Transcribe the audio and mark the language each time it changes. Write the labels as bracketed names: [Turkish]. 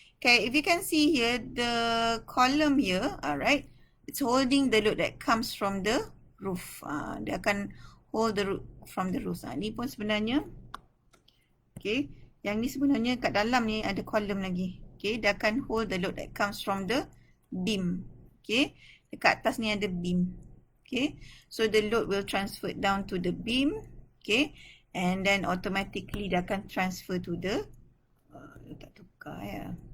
[English] Okay, if you can see here, the column here, alright, it's holding the load that comes from the roof. [Malay] Dia akan [English] hold the load from the roof. [Malay] Ni pun sebenarnya, okay, yang ni sebenarnya kat dalam ni ada column lagi. [English] Okay, [Malay] dia akan [English] hold the load that comes from the beam. Okay, [Malay] dekat atas ni ada [English] beam. Okay, so the load will transfer down to the beam. Okay, and then automatically [Malay] dia akan [English] transfer to the [Malay] tak tukar ya.